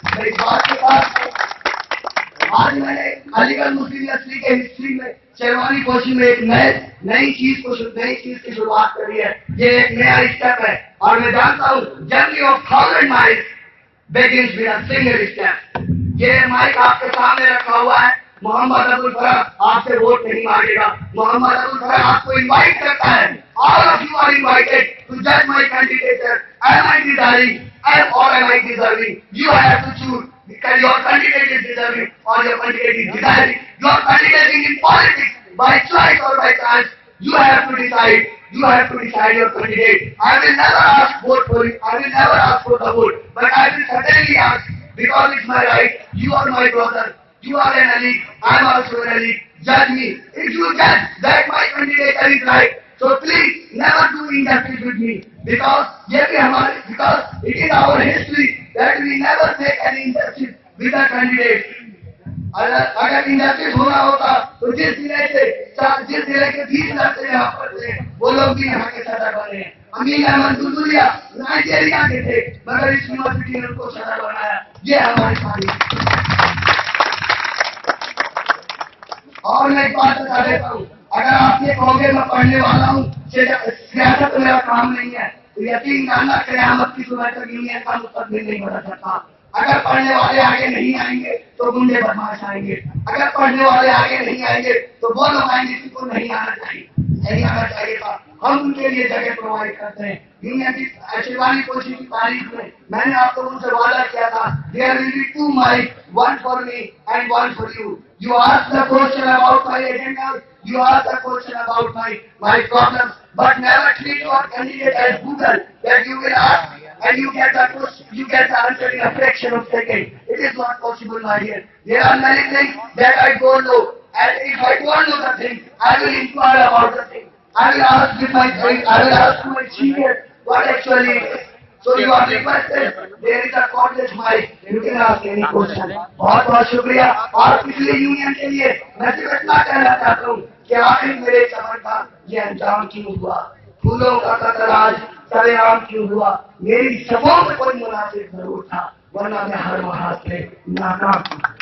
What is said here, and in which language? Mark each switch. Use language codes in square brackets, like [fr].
[hi] मेरी बात के साथ आज मैंने अलीगढ़ मुस्लिम यूनिवर्सिटी के हिस्ट्री में शेरवानी पोशी में एक नई चीज की शुरुआत करी है। ये एक नया स्टेप है और मैं जानता हूँ [en] Journey of 1000 miles begins with a single step। [hi] ये माइक आपके सामने रखा हुआ है। मोहम्मद अबुल फरह आपसे वोट नहीं मांगेगा। मोहम्मद अबुल फरह आपको इनवाइट करता है। [en] All of you are invited to judge my candidature. Am I deserving? Or am I deserving? You have to choose because your candidate is deserving or your candidate is desiring. You are candidating in politics by choice or by chance. You have to decide. You have to decide your candidate. I will never ask vote for you. I will never ask for the vote. But I will certainly ask because it's my right. You are my brother. You are an elite. I am also an elite. Judge me. If you judge that my candidate is right, so please never do injustice with me because it is our history that we never take any injustice with a candidate. [hi] अगर industries होना होता तो जिस जिले के 20 लड़के यहाँ पर थे वो लोग भी यहाँ के सदर बने। अमीन अहमद दुलदुलिया नाइजीरिया के थे मगर इस यूनिवर्सिटी ने उनको सदर बनाया। ये हमारी तारीख। और मैं एक बात बता देता हूँ, अगर आप ये कहोगे मैं पढ़ने वाला हूँ, सियासत मेरा काम नहीं है, तो यकीन जानना क़यामत की सुबह तक यूनियन का मुस्तकबिल नहीं बदल सकता। अगर पढ़ने वाले आगे नहीं आएंगे तो गुंडे बदमाश आएंगे। अगर पढ़ने वाले आगे नहीं आएंगे तो वो लोग आएंगे जिनको नहीं आना चाहिए था। हम उनके लिए जगह प्रोवाइड करते हैं। यूनियन की शेरवानी पोशी की तारीख में मैंने आपको उनसे वादा किया था, [en] There will be 2 mike, 1 for me and 1 for you. You ask the question about my agenda, you ask the question about my problems, but never treat your candidate as Google that you will ask and you get the answer in a fraction of a second. It is not possible, my dear. There are many things that I don't know, and if I don't know the thing, I will inquire about the thing. I will ask my senior what actually it is. So you are requested, there is a cordless mic, you can ask any question. [hi] बहुत बहुत शुक्रिया। और पिछले union के लिए मैं सिर्फ इतना कहना चाहता हूँ कि आखिर मेरे सफर का ये अंजाम क्यों हुआ, फूलों का कतर आज सरेआम क्यों हुआ। मेरी सबों में कोई मुनासिब जरूर था, वरना मैं हर महाज से नाकाम था।